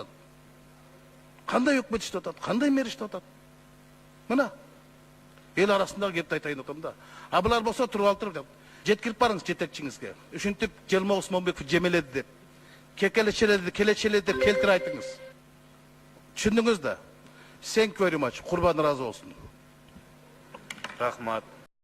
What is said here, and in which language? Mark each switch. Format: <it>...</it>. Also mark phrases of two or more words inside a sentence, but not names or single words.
<ky>Кандай өкмөт иштеп атат? Кандай мэр иштеп атат? Мына эл арасындагы кепти айтайын атам да. Булар болсо туруп алып туруп жеткирип барыңыз жетекчиңизге. Ушинтип Желма Усманбеков жемеледи деп, кекелечеледи, келечеледи деп келтирип айтыңыз. Түшүндүңүз да?</ky> <en>Thank you very much.</en> <ky>Курбан ыраазы болсун. Рахмат.</ky>